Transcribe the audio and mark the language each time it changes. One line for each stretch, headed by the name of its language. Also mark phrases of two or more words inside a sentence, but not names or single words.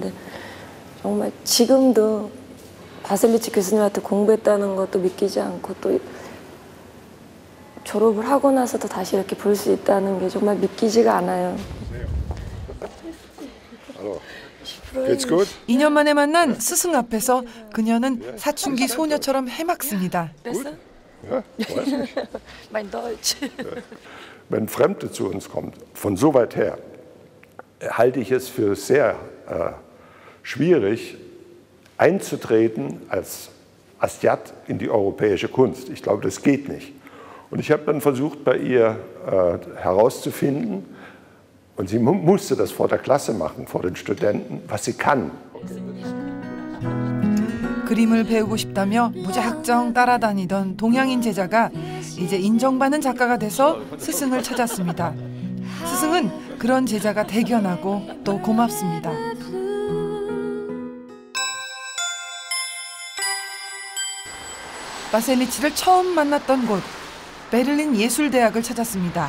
Korean: 근데 정말 지금도 바셀리치 교수님한테 공부했다는 것도 믿기지 않고, 또 졸업을 하고 나서도 다시 이렇게 볼 수 있다는 게 정말 믿기지가 않아요. 2년 만에 만난 스승 앞에서 그녀는 사춘기 소녀처럼 해맑습니다.
German: Ja, weiß nicht. Mein Deutsch. Wenn Fremde zu uns kommen, von so weit her, halte ich es für sehr schwierig, einzutreten als Asiat in die europäische Kunst. Ich glaube, das geht nicht. Und ich habe dann versucht, bei ihr herauszufinden, und sie musste das vor der Klasse machen, vor den Studenten, was sie kann.
Korean: 그림을 배우고 싶다며 무작정 따라다니던 동양인 제자가 이제 인정받는 작가가 돼서 스승을 찾았습니다. 스승은 그런 제자가 대견하고 또 고맙습니다. 바셀리치를 처음 만났던 곳, 베를린 예술대학을 찾았습니다.